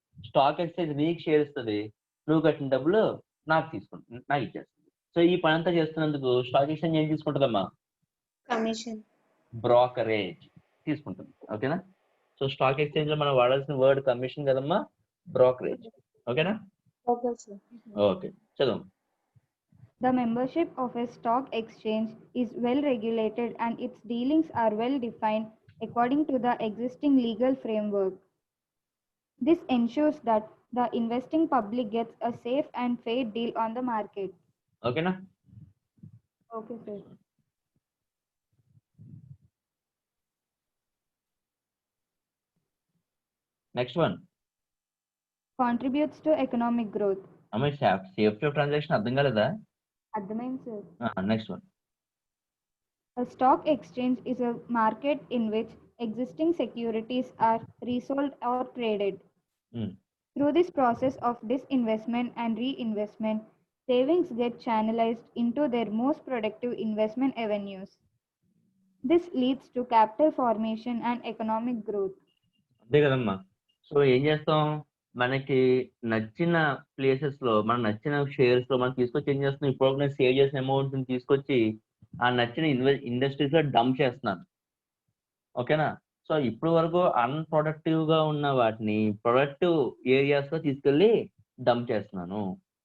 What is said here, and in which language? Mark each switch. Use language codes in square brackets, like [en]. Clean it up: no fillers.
[te] Stock exchange నీకు share ఇస్తుంది, నువ్వు కట్టిన డబ్బులు నాకు ఇచ్చేస్తుంది. సో ఈ పని అంతా చేస్తున్నందుకు స్టాక్ ఎక్స్చేంజ్ ఏం తీసుకుంటుందమ్మా? కమిషన్, బ్రోకరేజ్ తీసుకుంటుంది. ఓకేనా? సో స్టాక్ ఎక్స్చేంజ్ లో మనం వాడాల్సిన వర్డ్ కమిషన్ కదమ్మా, బ్రోకరేజ్. ఓకేనా? [en] okay, sir. [te] ఓకే, చదువు. [en] The membership of a stock exchange is well regulated and its dealings are well defined according to the existing legal framework. This ensures that the investing public gets a safe and fair deal on the market. [te] ఓకేనా? [en] Okay, sir. [te] Next one. [en] Contributes to economic growth. [te] అమ్మాయి safety of transaction అర్థం కాలేదా? అర్థమైంది sir. Next one. [en] A stock exchange is a market in which existing securities are resold or traded. Through this process of disinvestment and reinvestment, savings get channelized into their most productive investment avenues. This leads to capital formation and economic growth. [te] అంతే కదమ్మా. So ఏం చేస్తాం, మనకి నచ్చిన places లో, మన నచ్చిన shares లో మనం తీసుకొచ్చి ఏం చేస్తున్నాం, ఇప్పుడు నేను సేవ్ చేసిన అమౌంట్ తీసుకొచ్చి ఆ నచ్చిన ఇండస్ట్రీస్ లో డంప్ చేస్తున్నాను. ఓకేనా. సో ఇప్పుడు వరకు అన్ప్రొడక్టివ్ గా ఉన్న వాటిని ప్రొడక్టివ్ ఏరియాస్ లో తీసుకెళ్లి డంప్ చేస్తున్నాను.